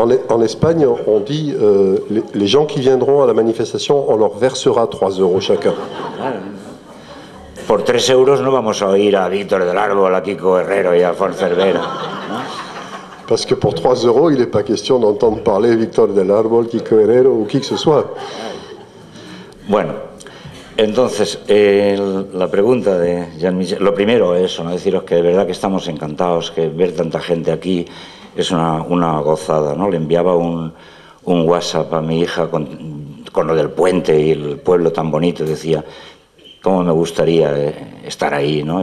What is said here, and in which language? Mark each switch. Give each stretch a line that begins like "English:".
French: En Espagne, on dit les gens qui viendront à la manifestation, on leur versera 3 euros chacun.
Spanish: Claro. Por 3 euros no vamos a oír a Víctor del Árbol, a Kiko Herrero y a Alfonso Cervera, ¿no?
French: Parce que pour 3 euros, il n'est pas question d'entendre parler Víctor del Árbol, Kiko Herrero ou qui que ce soit.
Spanish: Bueno, entonces, la pregunta de Jean-Michel, lo primero es eso, ¿no? Deciros que de verdad que estamos encantados, que ver tanta gente aquí es una gozada, ¿no? Le enviaba un WhatsApp a mi hija con lo del puente y el pueblo tan bonito, y decía, cómo me gustaría estar ahí, ¿no?